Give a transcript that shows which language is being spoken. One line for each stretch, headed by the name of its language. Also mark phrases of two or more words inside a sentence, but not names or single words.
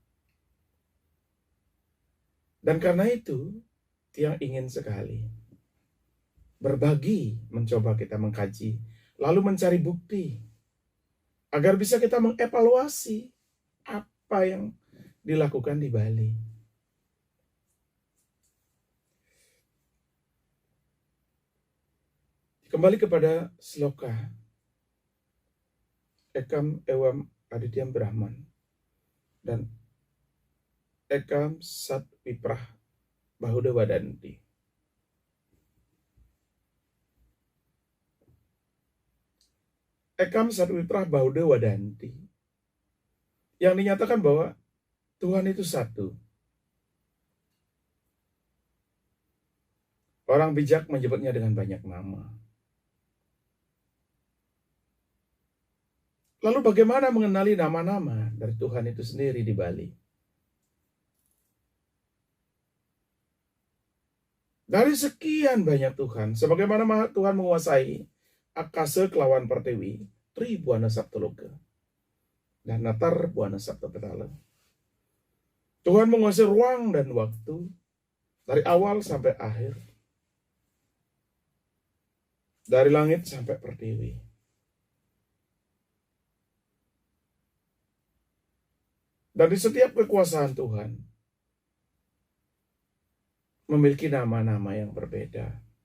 Indonesian: Dan karena itu, Tiang ingin sekali berbagi, mencoba kita mengkaji, lalu mencari bukti, agar bisa kita mengevaluasi apa yang dilakukan di Bali. Kembali kepada sloka
Sanskrit: Ekam Ewam Adityam Brahman
Indonesian: dan
Sanskrit: Ekam Sat Wiprah Bahuda Wadanti. Ekam Sat Wiprah Bahuda Wadanti
Indonesian: yang dinyatakan bahwa Tuhan itu satu. Orang bijak menyebutnya dengan banyak nama. Lalu bagaimana mengenali nama-nama dari Tuhan itu sendiri di Bali? Dari sekian banyak Tuhan, sebagaimana Tuhan menguasai
Balinese: Akasa kelawan Pertiwi,
Indonesian: Tri Buana Saptaloka, dan Natar Buana Saptapetala. Tuhan menguasai ruang dan waktu dari awal sampai akhir, dari langit sampai Pertiwi. Dan di setiap kekuasaan Tuhan memiliki nama-nama yang berbeda.